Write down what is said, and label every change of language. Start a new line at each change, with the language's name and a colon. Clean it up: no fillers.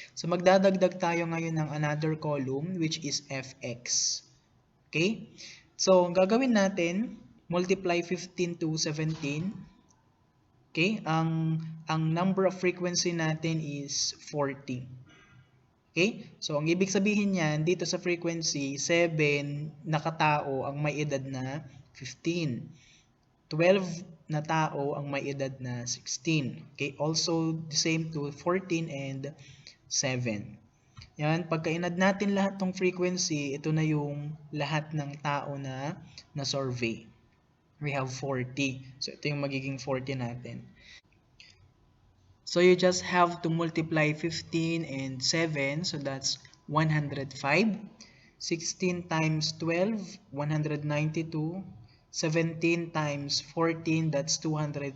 Filipino: So magdadagdag tayo ngayon ng
English: another column which is fx. Okay?
Filipino: So ang gagawin natin,
English: multiply 15 to 17. Okay?
Filipino: Ang number of frequency natin is 40.
English: Okay?
Filipino: So ang ibig sabihin niyan dito sa frequency, 7 na katao ang may edad na 15. 12 na tao ang may edad na 16.
English: Okay? Also the same to 14 and 7.
Filipino: Yan, pagka inad natin lahat ng frequency, ito na yung lahat ng tao na na-survey.
English: We have 40.
Filipino: So ito yung magiging 40 natin.
English: So you just have to multiply 15 and 7, so that's 105. 16 times 12, 192. 17 times 14, that's 238.